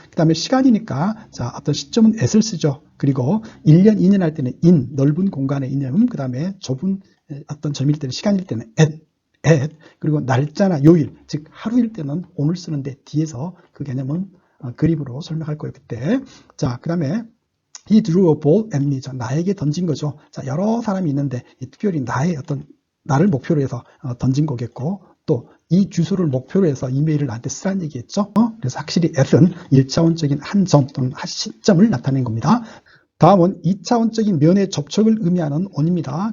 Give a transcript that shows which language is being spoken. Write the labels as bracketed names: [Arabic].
[Korean] 그 다음에 시간이니까, 자, 어떤 시점은 at을 쓰죠. 그리고 1년, 2년 할 때는 in, 넓은 공간의 이념, 그 다음에 좁은 어떤 점일 때는, 시간일 때는 at, 그리고 날짜나 요일, 즉 하루일 때는 on을 쓰는데 뒤에서 그 개념은 그림으로 설명할 거예요, 그때. [English] 자, 그 다음에 he drew a ball at me. [Korean] 나에게 던진 거죠. 자, 여러 사람이 있는데 특별히 나를 목표로 해서 던진 거겠고, 또 이 주소를 목표로 해서 이메일을 나한테 쓰라는 얘기겠죠. 그래서 확실히 at은 1차원적인 한 점 또는 한 시점을 나타낸 겁니다. 다음은 2차원적인 면의 접촉을 의미하는 on입니다.